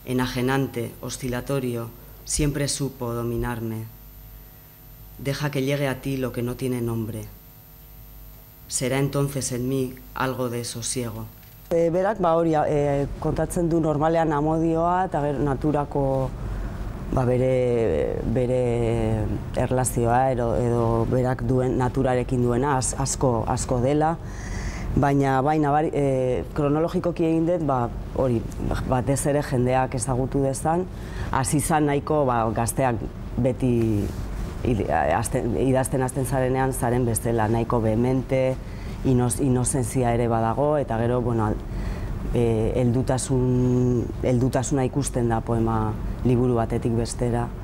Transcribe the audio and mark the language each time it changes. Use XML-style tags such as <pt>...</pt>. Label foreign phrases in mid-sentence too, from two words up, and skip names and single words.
<es>enajenante, oscilatorio, siempre supo dominarme. Deja que llegue a ti lo que no tiene nombre. Será entonces en mí algo de sosiego.</es> <eu>Berak hori kontatzen du normalean amodioa eta naturako bere erlazioa edo berak duen naturarekin duena asko dela, baina kronologikoki egin dut hori batez ere jendeak ezagutu dezan, hasi zan nahiko gazteak beti idazten hasten zarenean zaren bestela, nahiko behemente, inozentzia ere badago, eta gero, heldutasuna ikusten da poema liburu batetik bestera.</eu>